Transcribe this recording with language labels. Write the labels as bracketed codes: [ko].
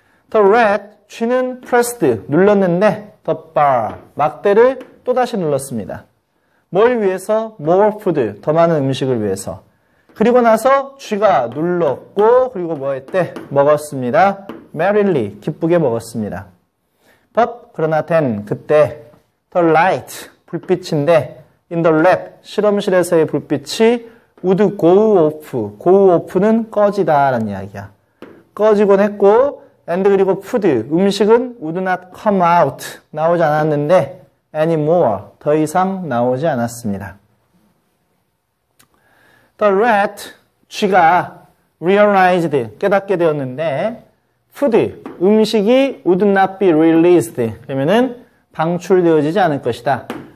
[en] The rat, [ko] 쥐는 [en] pressed, [ko] 눌렀는데 [en] the bar, [ko] 막대를 또다시 눌렀습니다. 뭘 위해서? [en] more food, [ko] 더 많은 음식을 위해서. 그리고 나서 쥐가 눌렀고 그리고 뭐 했대? 먹었습니다. [en] merrily, [ko] 기쁘게 먹었습니다. [en] But, [ko] 그러나 [en] then, [ko] 그때 [en] the light, [ko] 불빛인데 [en] in the lab, [ko] 실험실에서의 불빛이 [en] would go off, go off는 [ko] 꺼지다 라는 이야기야. 꺼지곤 했고 [en] and [ko] 그리고 food, 음식은 [en] would not come out, [ko] 나오지 않았는데 [en] anymore, [ko] 더 이상 나오지 않았습니다. [en] The rat, [ko] 쥐가 [en] realized, [ko] 깨닫게 되었는데 food, 음식이 [en] would not be released, [ko] 그러면은 방출되어지지 않을 것이다.